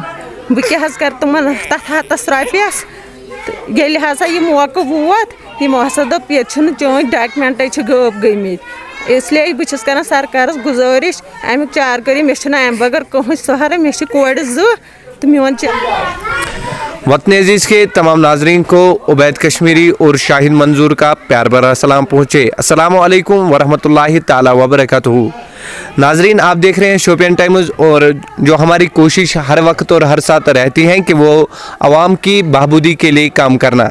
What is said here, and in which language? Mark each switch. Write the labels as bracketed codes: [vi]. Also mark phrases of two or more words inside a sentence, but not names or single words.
[ks] بہٕ کیٛاہ حظ کَرٕ تِمن تَتھ 100 رۄپیَس تہٕ ییٚلہِ ہسا یہِ موقعہٕ ووت یِمو ہسا دوٚپ ییٚتہِ چھِنہٕ چٲنۍ ڈاکمٮ۪نٛٹَے چھِ غٲب گٔمٕتۍ. اِسلیے بہٕ چھَس کران سرکارَس گُزٲرِش اَمیُک چار کٔرِو. مےٚ چھُنہٕ اَمہِ بغٲر کٕہۭنۍ سہارٕ. مےٚ چھِ کورِ 2 تہٕ میون [ur] وطن عزیز کے تمام ناظرین کو عبید کشمیری اور شاہد منظور کا پیار بھرا سلام پہنچے. السلام علیکم ورحمۃ اللہ تعالی وبرکاتہ. ناظرین, آپ دیکھ رہے ہیں شوپین ٹائمز, اور جو ہماری کوشش ہر وقت اور ہر ساتھ رہتی ہے کہ وہ عوام کی بہبودی کے لیے کام کرنا.